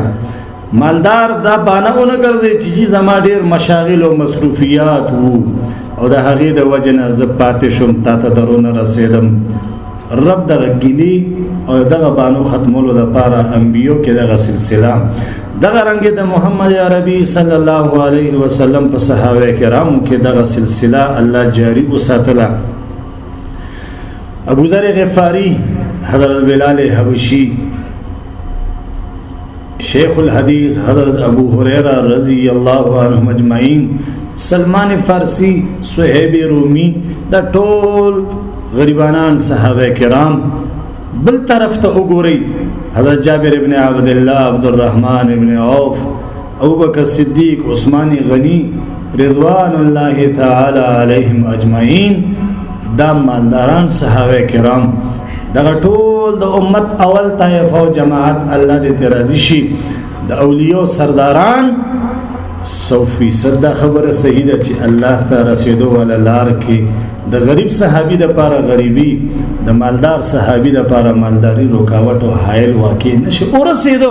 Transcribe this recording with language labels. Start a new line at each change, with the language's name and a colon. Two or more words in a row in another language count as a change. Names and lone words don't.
Pashto: مالدار دا باندې اونه ګرځي چې زما ډېر مشاغل او مصروفیات وو او د هغې د وجې نه زه پاتې شوم، تا ته درونه رسېدم. رب دغه ګیلي او دغه بانو ختمولو دپاره انبیو کې دغه سلسله دغه رنګ د محمد عربي
Arabic: صلی الله علیه وسلم
Pashto: په صحابه کرامو کې دغه سلسله الله جاری وساتله. ابو ذر غفاری، حضرت بلال حبشی، شیخ الحدیث حضرت ابو هریرہ
Arabic: رضی اللہ عنہم اجمعین،
Pashto: سلمان فارسی، صہیب رومی، دا ټول غریبانان صحابه کرام. بل طرف ته وګورئ حضرت جابر ابن عبد الله، عبد الرحمن ابن عوف، ابو بکر صدیق، عثمان غنی
Arabic: رضوان الله تعالی علیهم اجمعین.
Pashto: دا مالداران صحابه کرام دغه ټول د امت اول طائفه او جماعت الله دې راضي شي. د اولیاء سرداران 100% دا خبره صحیح ده چې الله ته رسیدو ولا لار کې د غریب صحابي د پاره غریبي، د مالدار صحابي د پاره مالداري رکاوټ او حائل واقع نشي ورسېدو.